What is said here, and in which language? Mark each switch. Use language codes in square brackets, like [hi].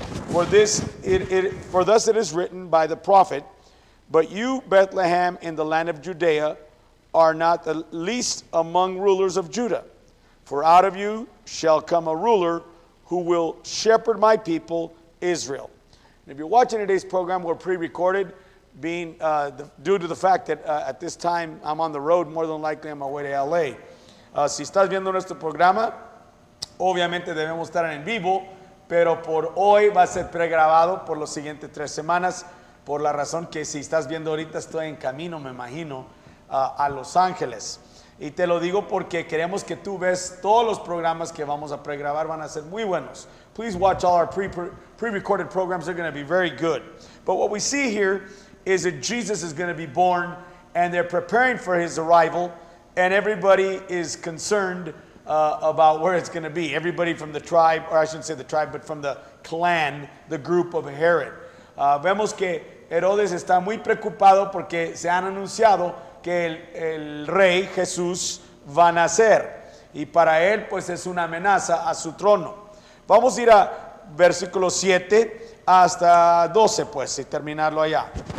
[en] For thus it is written by the prophet, but you, Bethlehem, in the land of Judea, are not the least among rulers of Judah. For out of you shall come a ruler who will shepherd my people, Israel. And if you're watching today's program, we're pre-recorded, being due to the fact that at this time I'm on the road, more than likely on my way to LA. [es] Si estás viendo nuestro programa, obviamente debemos estar en vivo, pero por hoy va a ser pregrabado por los siguientes 3 semanas, por la razón que si estás viendo ahorita estoy en camino, me imagino, a Los Ángeles. Y te lo digo porque queremos que tú ves todos los programas que vamos a pregrabar, van a ser muy buenos. [en] Please watch all our pre-recorded programs, they're going to be very good. But what we see here is that Jesus is going to be born, and they're preparing for his arrival, and everybody is concerned about where it's going to be. Everybody from the tribe, or I shouldn't say the tribe, but from the clan, the group of Herod. [es] Vemos que Herodes está muy preocupado porque se han anunciado que el rey Jesús va a nacer, y para él pues es una amenaza a su trono. Vamos a ir a versículo 7 hasta 12 pues y terminarlo allá.